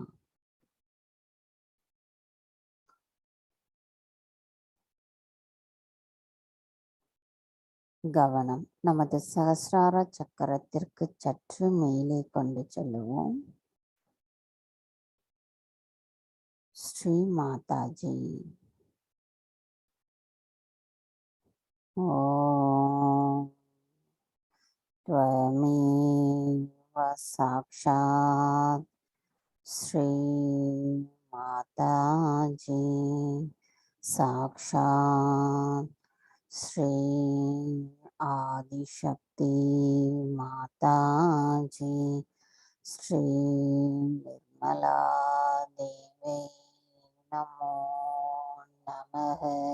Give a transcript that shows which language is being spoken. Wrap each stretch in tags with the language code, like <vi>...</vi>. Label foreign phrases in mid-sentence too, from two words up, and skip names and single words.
<ta>கவனம் நமது சகசிரார சக்கரத்திற்கு சற்று மேலே கொண்டு செல்லுவோம். ஸ்ரீ மாதாஜி.</ta> <sa>ஓம் त्वमेव साक्षात् श्री माताजी साक्षात् श्री आदिशक्ति माताजी श्री निर्मला देवी नमो नमः.</sa>